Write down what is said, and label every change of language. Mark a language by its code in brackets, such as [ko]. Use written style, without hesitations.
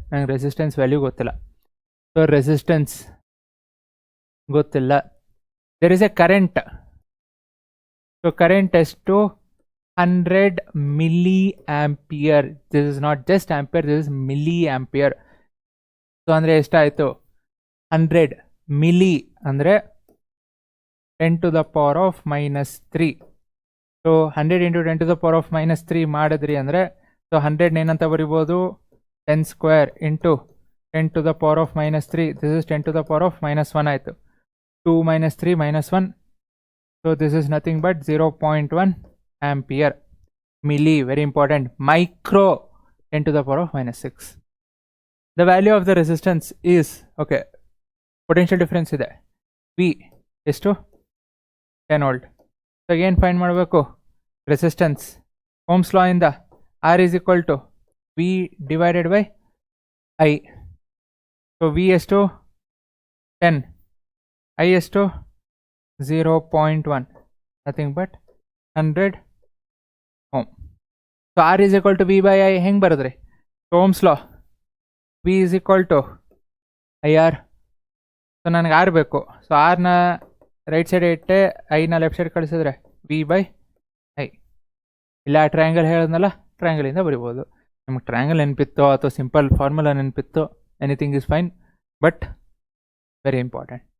[kn] ನಂಗೆ resistance value ಗೊತ್ತಿಲ್ಲ, so resistance ಗೊತ್ತಿಲ್ಲ. [en] There is a current. [kn] So current ಎಷ್ಟು? [en] 100 milli ampere. This is not just ampere, this is milli ampere. [kn] So ಅಂದರೆ ಎಷ್ಟಾಯಿತು? [en] 100 milli ಅಂದರೆ 10 to the power of -3. [kn] So [en] 100 into 10 to the power of -3 [kn] ಮಾಡಿದ್ರಿ ಅಂದರೆ, so 100 ಏನಂತ ಬರಿಬೋದು? [en] 10 square into 10 to the power of -3. This is 10 to the power of -1 ಆಯಿತು. 2 - 3 -1. So this is nothing but 0.1 ampere. Milli, very important. Micro 10 to the power of -6. The value of the resistance is, okay, potential difference ಇದೆ. [kn] V ಎಷ್ಟು? 10 volt. So ಏನು find ಮಾಡಬೇಕು? Resistance. [en] Ohm's law ಇಂದ R is equal to V divided by I. [kn] So V ಎಷ್ಟು? 10. I ಎಷ್ಟು? [en] 0.1. Nothing but 100 ohm. So R is equal to V by I [kn] ಹೆಂಗೆ ಬರೋದ್ರಿ? [en] So ohm's law, V is equal to IR. [kn] So ನನಗೆ R ಬೇಕು. So ಆರ್ನ right side ಇಟ್ಟೆ, ಐನ left side ಕಳಿಸಿದ್ರೆ V by I. ಇಲ್ಲ ಟ್ರಯಾಂಗಲ್ ಹೇಳಿದ್ನಲ್ಲ, ಟ್ರಯಾಂಗಲಿಂದ ಬರಿಬೋದು. ನಿಮ್ಗೆ ಟ್ರಯಾಂಗಲ್ ನೆನಪಿತ್ತೋ ಅಥವಾ simple formula ನೆನಪಿತ್ತೋ, [en] Anything is fine, but very important.